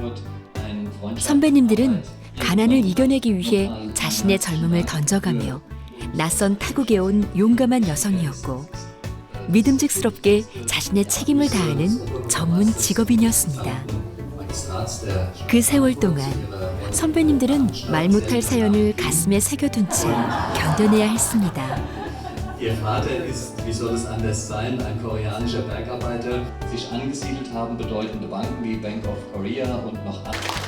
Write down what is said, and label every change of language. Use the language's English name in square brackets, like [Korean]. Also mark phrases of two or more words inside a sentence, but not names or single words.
[Korean] 선배님들은 가난을 이겨내기 위해 자신의 젊음을 던져가며 낯선 타국에 온 용감한 여성이었고 믿음직스럽게 자신의 책임을 다하는 전문 직업인이었습니다. 그 세월 동안 선배님들은 말 못할 사연을 가슴에 새겨둔 채 견뎌내야 했습니다. [German] Ihr Vater ist, wie soll es anders sein, ein koreanischer Bergarbeiter. Sich angesiedelt haben bedeutende Banken wie Bank of Korea und noch andere.